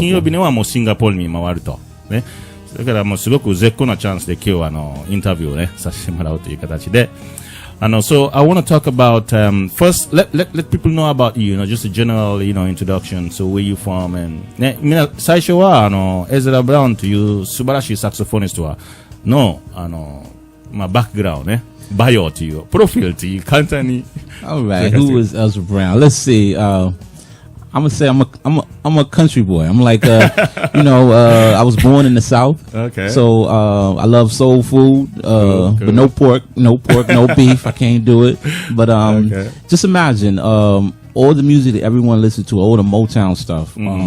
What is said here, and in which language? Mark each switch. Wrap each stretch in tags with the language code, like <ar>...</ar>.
<ja>金曜日にはもうシンガポールに回ると。ね。だからもうすごく絶好なチャンスで今日はインタビューをね、させてもらうという形で。</ja> <en>So I want to talk about, first, let people know about you, just a general, introduction. So where you from and,</en> <ja>ね、最初はエズラ・ブラウンという素晴らしいサクソフォニストは、バックグラウンドね、バイオという、プロフィールという簡単に。</ja> <en>All right, who is Ezra Brown? Let's see. I'm gonna say I'm a country boy. I'm like, I was born in the South. Okay. So, I love soul food, Cool. but no pork, no beef. I can't do it. But, just imagine, all the music that everyone listens to, all the Motown stuff.</en>